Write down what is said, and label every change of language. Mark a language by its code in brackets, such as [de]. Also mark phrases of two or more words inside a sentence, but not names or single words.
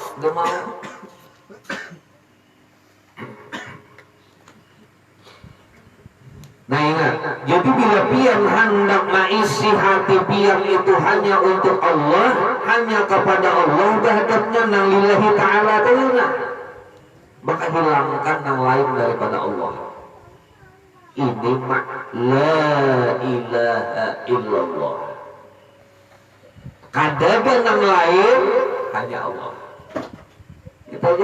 [bjn] Nah ingat, jadi bila pian hendak mengisi hati pian itu hanya untuk Allah, hanya kepada Allah, hadapnya nang [ar] لله تعالى تعالى, [id] maka hilangkan yang lain daripada Allah. Ini mak [ar] لا إله إلا الله. [bjn] Kadada yang lain hanya Allah. [id] Itu aja.